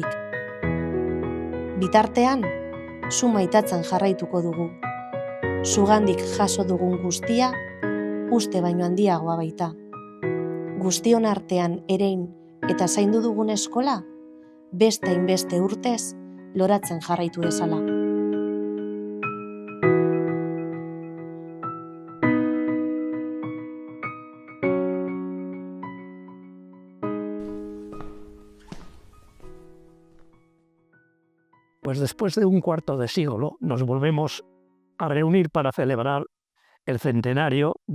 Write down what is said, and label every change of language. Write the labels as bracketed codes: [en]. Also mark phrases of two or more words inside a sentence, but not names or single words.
[eu] Bitartean, zu maitatzen jarraituko dugu. Zugandik jaso dugun guztia, uste baino handiagoa baita. Guztion artean erein eta zaindu dugun eskola, beste hainbeste urtez loratzen jarraitu dezala. [es] Pues después de un cuarto de siglo nos volvemos a reunir para celebrar el centenario de